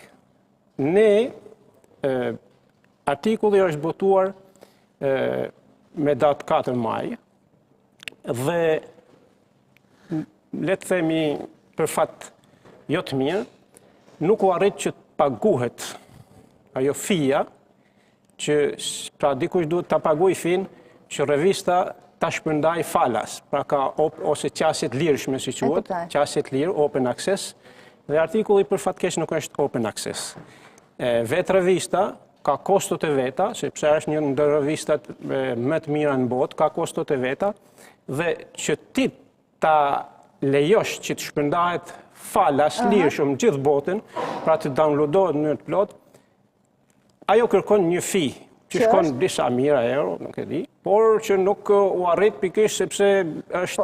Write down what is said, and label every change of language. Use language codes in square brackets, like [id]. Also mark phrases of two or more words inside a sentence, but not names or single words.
[sq] Ne, artikulli është botuar me datë 4 maj, dhe le të themi për fat jo të mirë, nuk u arrit që të paguhet ajo fija që pra dikush duhet ta paguaj fin që revista ta shpërndaj falas, pra ka ose qasjet lirshme si quhet, qasjet lirë, [en] open access, [sq] dhe artikulli për fatkeq nuk është [en] open access. [sq] Vetë revista ka kostot e veta, sepse është një ndër revistat më të mira në botë, ka kostot e veta, dhe që ti ta lejosh që të shpërndahet falas lirshëm gjithë botën, pra të downloadohet në mënyrë të plotë, ajo kërkon një fi që shkon disa mijëra euro, nuk e di, por që nuk u arrit pikërisht sepse është...